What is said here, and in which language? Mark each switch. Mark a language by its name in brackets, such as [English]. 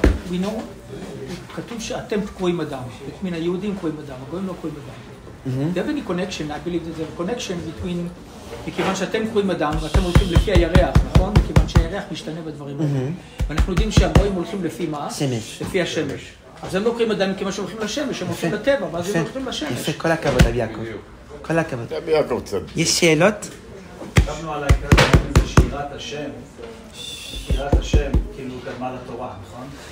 [English] We know, [Hebrew] כתוב שאתם קרואים אדם, מן היהודים קרואים אדם, הגויים לא קרואים אדם. [English] There any connection, I believe there's a connection between, [Hebrew] מכיוון שאתם קרואים אדם ואתם הולכים לפי הירח, נכון? מכיוון שהירח משתנה בדברים האלה. ואנחנו יודעים שהגויים הולכים לפי מה? שמש. לפי השמש. אז הם לא קוראים אדם מכיוון שהם הולכים לשמש, הם הולכים לטבע, ואז הם הולכים לשמש. יפה, כל הכבוד, רבי יעקב. כל הכבוד. רבי יעקב צדיק. יש שאלות? חשבנו על העיקר זה שירת השם. שירת השם, כאילו קדמה לתורה, נכון?